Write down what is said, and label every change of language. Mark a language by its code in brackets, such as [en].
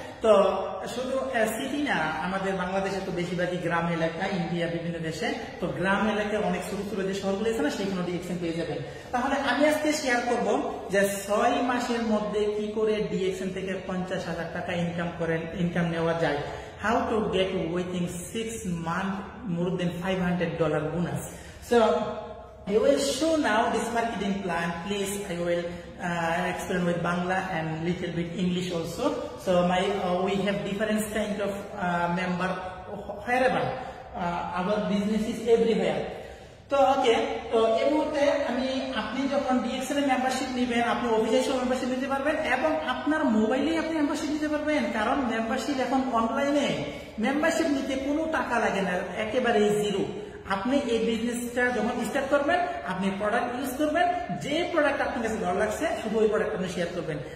[bn] তো শুধু সিটি না, আমাদের বাংলাদেশে তো বেশিরভাগই গ্রাম এলাকা, ইন্ডিয়া বিভিন্ন দেশে তো গ্রাম এলাকায় অনেক ছোট ছোট যে শহরগুলো আছে না, সেখানে ডিএক্সএন পেয়ে যাবেন। তাহলে আমি আজকে শেয়ার করব যে 6 মাসের মধ্যে কি করে ডিএক্সএন থেকে 50,000 টাকা ইনকাম নেওয়া যায়। [en] How to get within 6 months more than $500 bonus. So I will show now this marketing plan. Please, I will explain with Bangla and little bit English also. So we have different kind of member wherever. Our business is everywhere. [bn] তো ওকে, তো এই মুহূর্তে আপনি যখন DXN এর membership নেবেন, আপনি অফিসে মেম্বারশিপ নিতে পারবেন এবং আপনার মোবাইলেই আপনি মেম্বারশিপ নিতে পারবেন। কারণ মেম্বারশিপ এখন অনলাইনে, মেম্বারশিপ নিতে কোনো টাকা লাগে না, একেবারে জিরো। আপনি এই বিজনেসটা যখন স্টার্ট করবেন, আপনি প্রোডাক্ট ইউজ করবেন, যে প্রোডাক্ট আপনার কাছে ভালো লাগছে শুধু ওই প্রোডাক্ট আপনি শেয়ার করবেন।